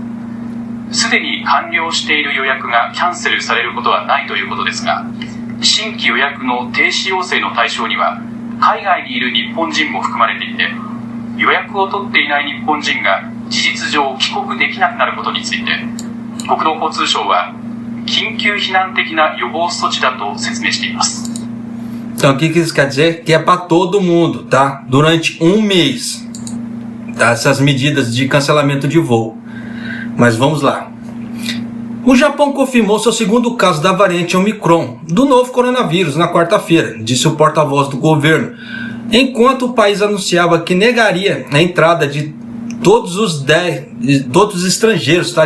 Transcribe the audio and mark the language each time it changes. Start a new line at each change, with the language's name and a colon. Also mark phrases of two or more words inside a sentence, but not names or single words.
Japanese: すでに完了している予約がキャンセルされることはないということですが、新規予約の停止要請の対象には海外にいる日本人も含まれていて、予約を取っていない日本人が事実上帰国できなくなることについて、国土交通省は緊急避難的な予防措置だと説明しています。
Portuguese: Então, o que isso quer dizer? Que é para todo mundo, tá? Durante um mês, tá? Essas medidas de cancelamento de voo. Mas vamos lá. O Japão confirmou seu segundo caso da variante Omicron do novo coronavírus na quarta-feira, disse o porta-voz do governo, enquanto o país anunciava que negaria a entrada de todos os estrangeiros, tá?